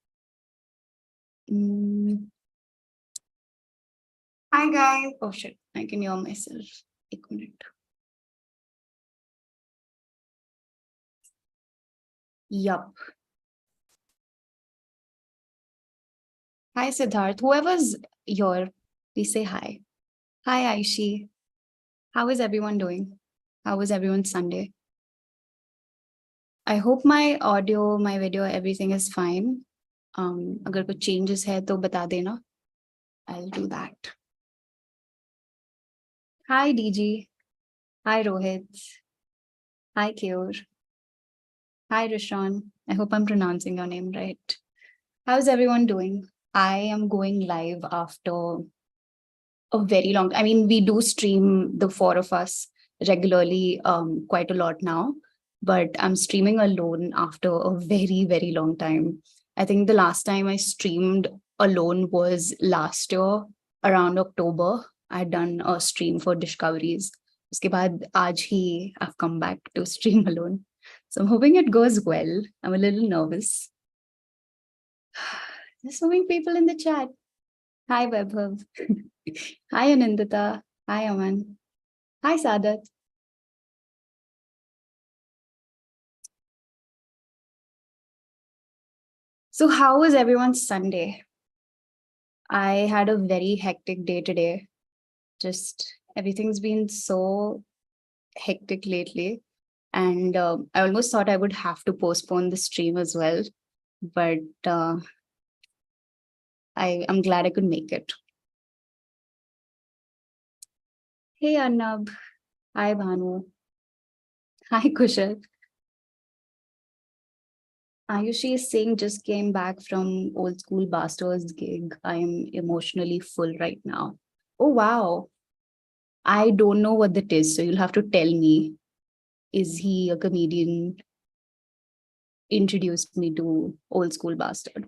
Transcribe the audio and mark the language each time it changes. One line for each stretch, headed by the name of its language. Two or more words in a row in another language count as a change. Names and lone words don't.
English: Mm. Hi guys. Oh shit, I can hear myself. 1 minute. Yup. Hi Siddharth. Whoever's here, please say hi. Hi Aishi. How is everyone doing? How was everyone's Sunday? I hope my audio, my video, everything is fine.
Hindi: अगर कुछ changes है तो बता देना.
English: I'll do that. Hi DG. Hi Rohit. Hi Kyor. Hi Rishan. I hope I'm pronouncing your name right. How's everyone doing? I am going live after a very long. I mean, we do stream the 4 of us regularly, quite a lot now, but I'm streaming alone after a very, very long time. I think the last time I streamed alone was last year around October. I'd done a stream for Discoveries.
Hindi: उसके बाद आज ही
English: I've come back to stream alone. So I'm hoping it goes well. I'm a little nervous. There's so many people in the chat. Hi, Vaibhav. Hi, Anindita. Hi, Aman. Hi, Sadat. So how was everyone's Sunday? I had a very hectic day today. Just everything's been so hectic lately. And I almost thought I would have to postpone the stream as well. But I'm glad I could make it. Hey, Arnab. Hi, Bhanu. Hi, Kushal. Ayushi is saying just came back from Old School Bastards gig. I'm emotionally full right now. Oh, wow. I don't know what that is, so you'll have to tell me. Is he a comedian? Introduced me to Old School Bastard.